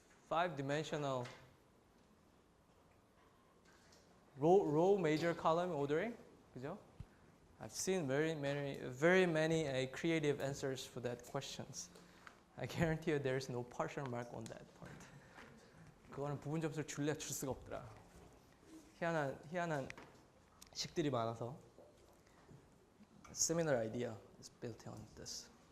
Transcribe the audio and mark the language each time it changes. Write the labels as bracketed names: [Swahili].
[English] 5-dimensional row major column ordering, [Korean] 그죠? [English] I've seen very many creative answers for that questions. I guarantee you there is no partial mark on that part. [Korean] 그거는 부분 점수를 줄래 줄 수가 없더라. 희한한 식들이 많아서. [English] A similar idea is built on this.